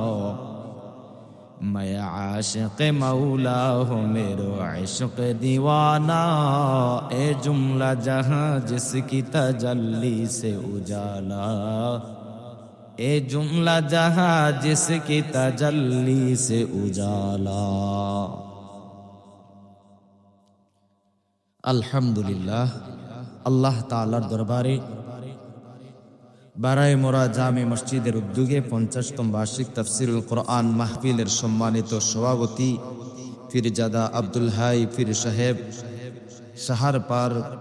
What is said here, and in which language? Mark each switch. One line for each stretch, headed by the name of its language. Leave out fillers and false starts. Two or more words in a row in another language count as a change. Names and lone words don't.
Urdu: میں عاشق مولا ہوں میرا عشق دیوانہ اے جملہ جہاں جس کی تجلی سے اجالا اے جملہ جہاں جس کی تجلی سے اجالا
Bangla: আলহামদুলিল্লাহ আল্লাহ তাআলার দরবারে বারায়ে মোরা জামে মসজিদের উদ্যোগে 50তম বার্ষিক তাফসীরুল কোরআন মাহফিলের সম্মানিত সভাপতি পীরজাদা আব্দুল হাই পীর সাহেব সাহারপার